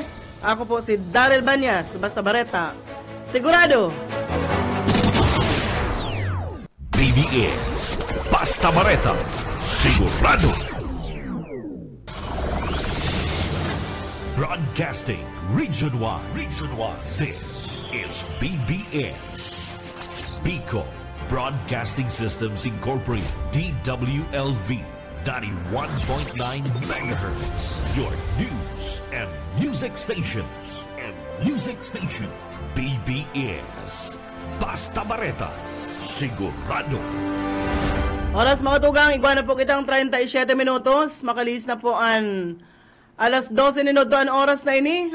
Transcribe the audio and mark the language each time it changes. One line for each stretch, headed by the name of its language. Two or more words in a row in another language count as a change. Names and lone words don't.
Bikol: Ako po si Daryl Banyas, basta bareta. Sigurado! BBS Basta Bareta, sigurado.
English: Broadcasting Region 1. This is BBS. Bicol Broadcasting Systems Incorporated, DWLV, 91.9 megahertz. Your news and music stations.
Bikol: BBS Basta Bareta, sigurado. Oras mga tugang, igwa na po kitang 37 minutos. Makalis na po an alas 12 minuto ang oras na ini.